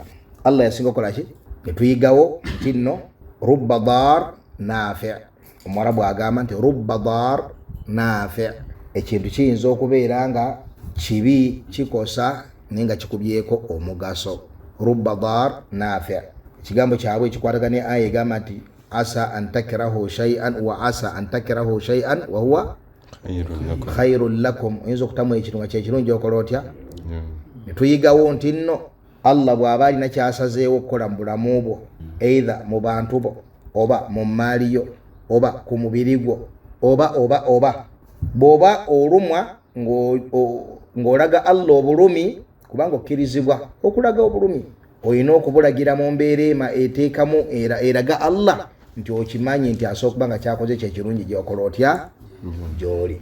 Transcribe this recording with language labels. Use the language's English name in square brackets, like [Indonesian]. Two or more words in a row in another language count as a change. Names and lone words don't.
[Ganda] Allah yasinga okukola ki? Ne tuyigawo nti nno [Arabic] رب ضار نافع'. [Ganda] Omwarabu agamba nti [Arabic] رب ضار نافع'. [Ganda] Ekintu kiyinza okubeera nga kibi kikosa naye nga kikubyeko omugaso. [Arabic] رب ضار نافع'. [Ganda] Ekigambo kyabwe ekikwatagane aya egamba nti [Arabic] عسى أن تكرهوا شيئا وعسى أن تكرهوا شيئا وهو خير لكم. [Ganda] Oyinza okutamu ekintu nga kyekirungi okola otya? Ne tuyigawo nti nno Allah bw'aba alina kyasazeewo okukola mu bulamu bwo either mu bantu bo oba mu maali yo oba ku mubiri gwo oba bw'oba olumwa ng'olaga Allah obulumi kubanga okkirizibwa okulaga obulumi olina okubulagira mu mbeera eteekamu eraga Allah nti okimanyi nti asooka okuba nga kyakoze kyekirungi gyokola otya gy'oli.